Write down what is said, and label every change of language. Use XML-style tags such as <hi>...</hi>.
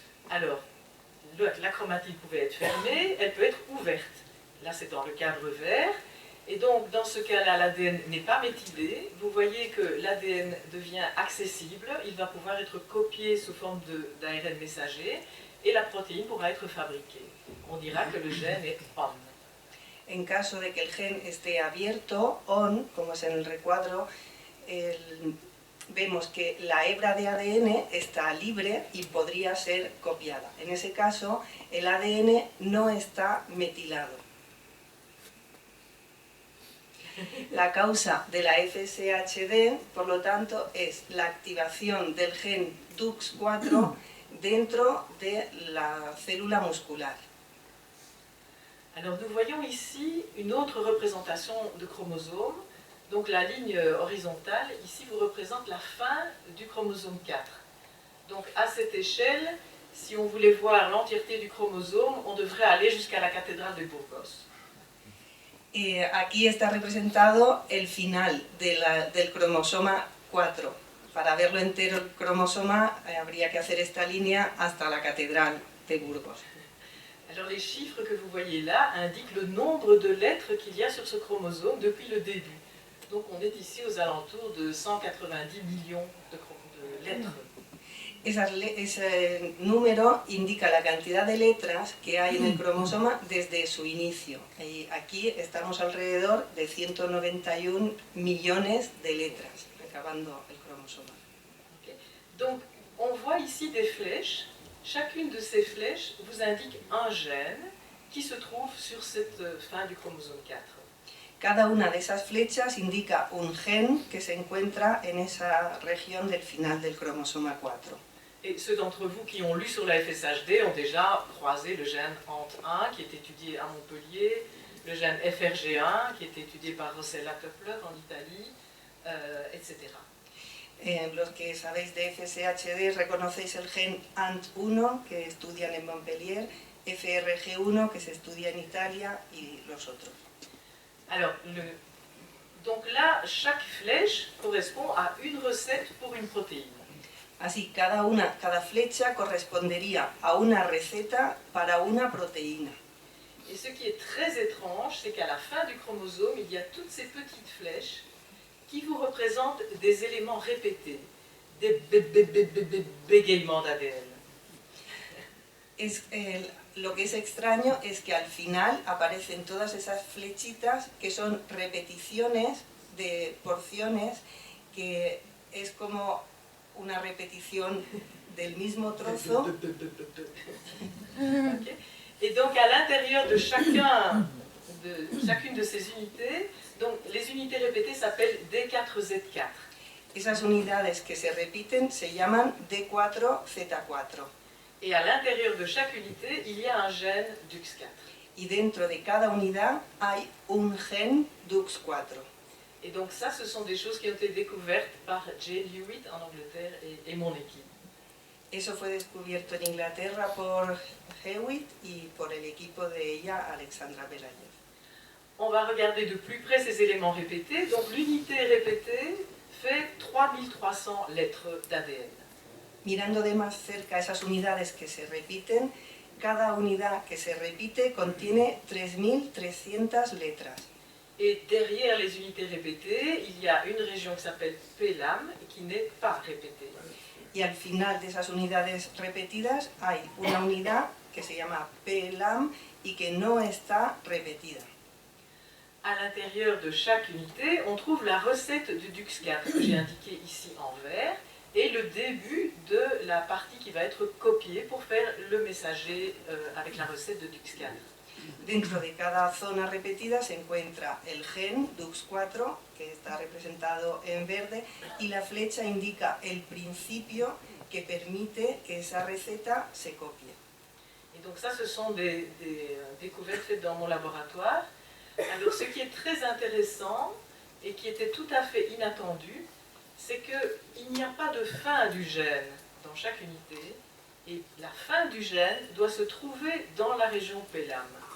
<fr>Alors, la chromatine pouvait être fermée, elle peut être ouverte. Là, c'est dans le cadre vert. Et donc, dans ce cas-là, l'ADN n'est pas méthylé. Vous voyez que l'ADN devient accessible. Il va pouvoir être copié sous forme d'ARN messager et la protéine pourra être fabriquée. On dira que le gène est on.</fr> <es>En caso de que el gen esté abierto, on, como es en el recuadro, vemos que la hebra de ADN está libre y podría ser copiada. En ese caso, el ADN no está metilado. La causa de la FSHD, por lo tanto, es la activación del gen DUX4 dentro de la célula muscular.</es> <fr>Alors nous voyons ici une autre représentation de chromosome. Donc la ligne horizontale, ici, vous représente la fin du chromosome 4. Donc à cette échelle, si on voulait voir l'entièreté du chromosome, on devrait aller jusqu'à la cathédrale de Burgos.</fr> <es>Aquí está representado el final del cromosoma 4. Para verlo entero el cromosoma habría que hacer esta línea hasta la catedral de Burgos.</es> <fr>Alors les chiffres que vous voyez là indiquent le nombre de lettres qu'il y a sur ce chromosome depuis le début. Donc on est ici aux alentours de 190 millions de lettres.</fr> <es>Ese número indica la cantidad de letras que hay en el cromosoma desde su inicio. Y aquí estamos alrededor de 191 millones de letras, acabando el cromosoma. Okay.</es> <fr>Donc on voit ici des flèches. Chacune de ces flèches vous indique un gène qui se trouve sur cette fin du chromosome 4.</fr> <es>Cada una de esas flechas indica un gen que se encuentra en esa región del final del cromosoma 4.</es> <fr>Et ceux d'entre vous qui ont lu sur la FSHD ont déjà croisé le gène HANT1 qui est étudié à Montpellier, le gène FRG1 qui est étudié par Rossella Köppler en Italie, etc.</fr> <es>Los que sabéis de FSHD reconocéis el gen HANT1 que estudian en Montpellier, FRG1 que se estudia en Italia y los otros.</es> <fr>Alors, donc là, chaque flèche correspond à une recette pour une protéine.</fr> <es>Así, cada flecha correspondería a una receta para una proteína.</es> <fr>Et ce qui est très étrange, c'est qu'à la fin du chromosome, il y a toutes ces petites flèches qui vous représentent des éléments répétés, des bégaiements d'ADN.</fr> <es>Lo que es extraño es que al final aparecen todas esas flechitas que son repeticiones de porciones, que es como una repetición del mismo trozo. Okay.</es> <fr>Et donc à l'intérieur de chacune de ces unités, donc les unités répétées s'appellent D4Z4.</fr> <es>Esas unidades que se repiten se llaman D4Z4.</es> <fr>Et à l'intérieur de chaque unité, il y a un gène DUX4.</fr> <es>Y dentro de cada unidad hay un gen DUX4.</es> <fr>Et donc ça, ce sont des choses qui ont été découvertes par Jay Lewitt en Angleterre et mon équipe.</fr> <es>Eso fue descubierto en Inglaterra por Hewitt y por el equipo de ella, Alexandra Belayev.</es> <fr>On va regarder de plus près ces éléments répétés. Donc l'unité répétée fait 3300 lettres d'ADN.</fr> <es>Mirando de más cerca esas unidades que se repiten, cada unidad que se repite contiene 3300 letras.</es> <fr>Et derrière les unités répétées, il y a une région qui s'appelle PLAM et qui n'est pas répétée.</fr> <es>Y al final de esas unidades repetidas hay una unidad que se llama PLAM y que no está repetida.</es> <fr>À l'intérieur de chaque unité, on trouve la recette du DUX4 que j'ai indiquée ici en vert et le début de la partie qui va être copiée pour faire le messager avec la recette de DUX4.</fr> <es>Dentro de cada zona repetida se encuentra el gen DUX4, que está representado en verde, y la flecha indica el principio que permite que esa receta se copie.</es> <fr>Et donc ça, ce sont des découvertes faites dans mon laboratoire. Alors ce qui est très intéressant et qui était tout à fait inattendu, c'est qu'il n'y a pas de fin du gène dans chaque unité, Et la fin du gène doit se trouver dans la région PELAM.</fr>